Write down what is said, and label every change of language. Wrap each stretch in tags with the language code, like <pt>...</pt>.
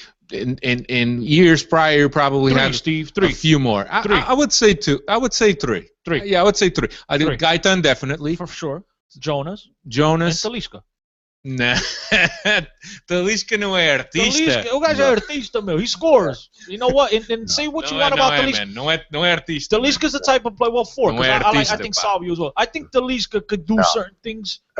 <en>In years prior, you probably had a few more. I would say 2. I would say 3. 3. Yeah, I would say 3. I think Gaitan definitely for sure. Jonas, and Talisca.</en> <pt>Nah, Talisca não é artista. O gajo é artista, meu.</pt> <en>He scores. You know what? And say what you want about Talisca.</en> <pt>Não é artista.</pt> <en>Talisca's the type of play. Well, 4. Because I think Salvio as well. I think Talisca could do certain things.</en>